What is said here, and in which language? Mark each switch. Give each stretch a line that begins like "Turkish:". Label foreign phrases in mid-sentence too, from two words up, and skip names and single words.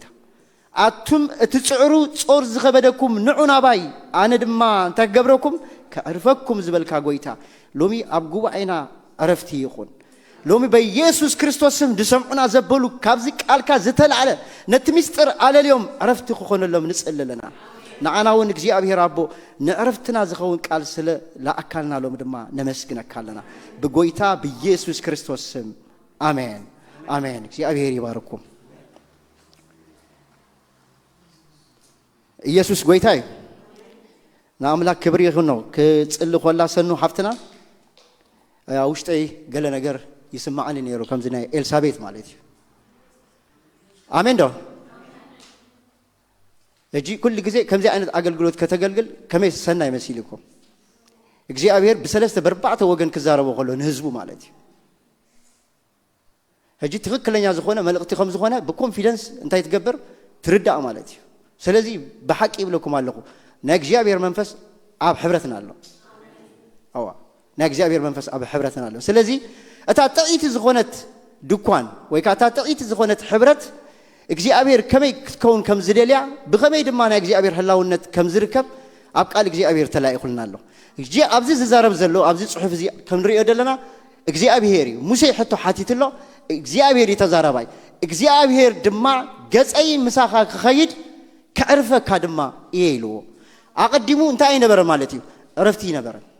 Tigrinya: አቱም እትጽዕሩ ጾር ዝኸበደኩም ንዑና ባይ አነ ድማ እንታይ ገብረኩም ከዕርፈኩም ዝበልካ ጎይታ ሎሚ ኣብ ጉባኤና አረፍቲ ይኹን ሎሚ በኢየሱስ ክርስቶስም ድሰምዑና ዘበሉ ካብዚ ቃልካ ዝተልዓለ ነቲ ምስጢር አለልዮም አረፍቲ ክኾነሎም ንጸለለና ንዓናውን እግዚአብሔር አቦ ንዕረፍትና ዝኸውን ቃል ስለ ለአካልና ሎም ድማ ነመስግነካለና በጎይታ በኢየሱስ ክርስቶስም አሜን አሜን እግዚአብሔር ይባርኩም ኢየሱስ ጎይታይ ናአምላክ
Amharic: ክብር ይሁን
Tigrinya: ነው ከጽል ኾላ ሰኑ ሐፍትና ውሽጠይ ገለ ነገር ይስማዓኒ ነይሩ ከምዝና ኤልሳቤት ማለት እዩ አሜን ዶ እጂ ኩል ጊዜ ከምዚ አይነት አገልግሎት ከተገልግል ከመይ ሰናይ መስይልኩም እግዚአብሔር በሰለስተ በርባዕተ ወገን ክዛረበው ሆሎ ንህዝቡ ማለት እዩ እጂ ትክክለኛ ዝኾነ መልእክቲ ከም ዝኾነ በኮንፊደንስ እንታይ ትገብር ትርዳእ ማለት እዩ ስለዚህ በሐቂ ይብለኩም አለኹ ናግዚአብሔር መንፈስ አብ ህብረትና አለ አዋ ናግዚአብሔር መንፈስ አብ ህብረትና አለ ስለዚህ እታ ጥቂት ዝኾነት ድኳን ወይ ካታ ጥቂት ዝኾነት ህብረት እግዚአብሔር ከመይ ክትከውን ከም ዝደልያ በከመይ ድማ ናግዚአብሔር ህላውነት ከም ዝርከብ ኣብ ቃል እግዚአብሔር ተላኢኹልና አለ እጂ ኣብዚ ዝዛረብ ዘሎ ኣብዚ ጽሑፍ እዚ ከም ንሪኦ ደለና እግዚአብሔር ሙሴ ሕቶ ሓቲትሎ እግዚአብሔር ይተዛረባይ እግዚአብሔር ድማ ገጸይ ምሳኻ ክኸይድ ከዕርፈካ ድማ ይይሉ አቀዲሙ እንታይ ነበር ማለት እዩ ረፍቲ ነበር